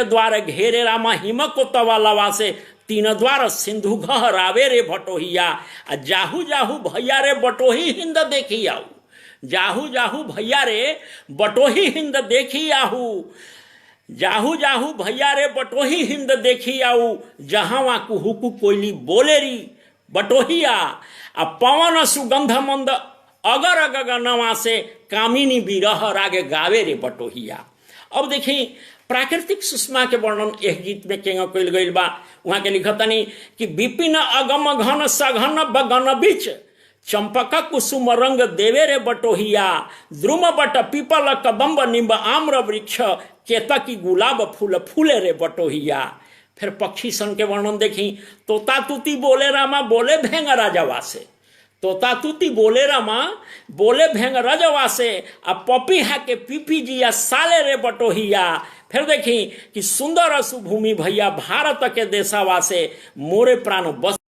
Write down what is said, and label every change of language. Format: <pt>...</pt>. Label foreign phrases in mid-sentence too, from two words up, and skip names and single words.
<bho>द्वार घेरे रामा हिम को तवालवा से, तीन द्वार सिंधु गहरावे रे बटोहिया, जाहू जाहू भैया रे बटोही हिंद देखी आऊ, जाहू जाहू भैया रे बटोही हिंद देखी आहू, जाहू जाहू भैया रे बटोही हिंद देखी आऊ, जहावा कुहुकु कोयली बोले री बटोहिया, आ पवन सुगंध मंद अगर गगनवा से, कामिनी बिरह रागे गावे रे बटोहिया। अब देखी प्राकृतिक सुषमा के वर्णन एक गीत में केंगा कइल गइल बा। वहाँ के लिखतनी कि विपिन अगम घन सघन बगन बीच, चंपक कुसुम रंग देवे रे बटोहिया, द्रुम बट पीपल कदम्ब निम्ब आम्र वृक्ष, केतकी गुलाब फूल फूले रे बटोहिया। फिर पक्षी सन के वर्णन देखी, तोता तूती बोले रामा बोले भेंग राजवा से, तोता तूती बोले रामा बोले भेंग राजवा से, आ पपीहा के पीपी जिया साले रे बटोहिया। फिर देखी कि सुंदर सुभूमि भैया भारत के देशवा से, मोरे प्राण बस।</bho>